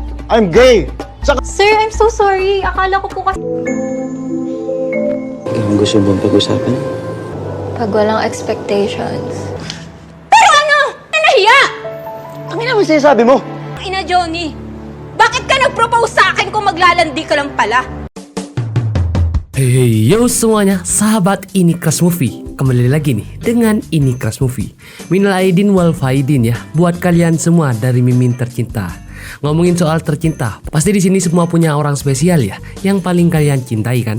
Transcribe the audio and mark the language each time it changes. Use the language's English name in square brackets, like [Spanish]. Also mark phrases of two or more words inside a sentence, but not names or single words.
[English] I'm gay! Sir, I'm so sorry. [Filipino] Akala ko po kasi... Anong gusto bang pag-usapan? Pag walang expectations. Pero ano? Nahiya! Ang ina mo sinasabi mo? Ina Johnny, bakit ka nag-propose sa akin kung maglalandi ka lang pala? [English] Hey yo [Indonesian] semuanya, sahabat Ini Crush Movie. Kembali lagi nih dengan Ini Crush Movie. [Arabic] من العائدين والفائزين [Indonesian] ya, buat kalian semua dari Mimin tercinta. Ngomongin soal tercinta, pasti di sini semua punya orang spesial ya, yang paling kalian cintai kan?